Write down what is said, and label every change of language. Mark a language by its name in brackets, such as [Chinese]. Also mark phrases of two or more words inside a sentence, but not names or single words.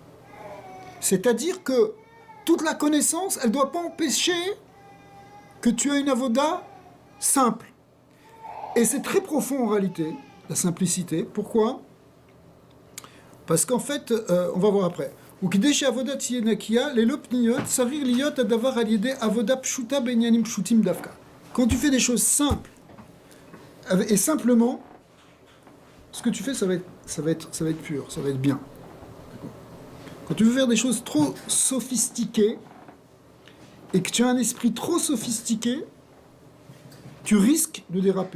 [French] C'est-à-dire que toute la connaissance, elle ne doit pas empêcher que tu aies une avoda simple. Et c'est très profond en réalité, la simplicité. Pourquoi ? Parce qu'en fait, on va voir après. [Hebrew] וכדי שעבודה תהיה נקייה, ללא פניות, צריך להיות הדבר על ידי עבודה פשוטה בעניינים פשוטים דווקא. [French] Quand tu fais des choses simples, et simplement, ce que tu fais, ça va être pur, ça va être bien. D'accord. Quand tu veux faire des choses trop sophistiquées, et que tu as un esprit trop sophistiqué, tu risques de déraper.